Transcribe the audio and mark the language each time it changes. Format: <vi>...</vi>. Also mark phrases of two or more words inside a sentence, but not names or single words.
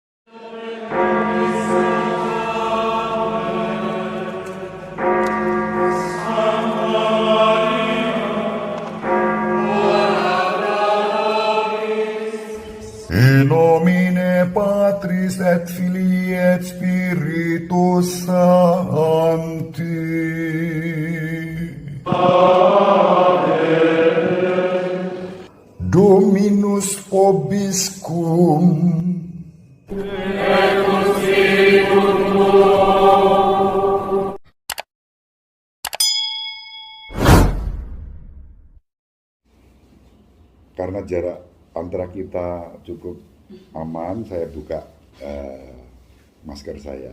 <la>In nomine Patris et Filii et Spiritus Sancti. Dominus vobiscum.</la> <id>Karena jarak antara kita cukup aman, saya buka masker saya.</id>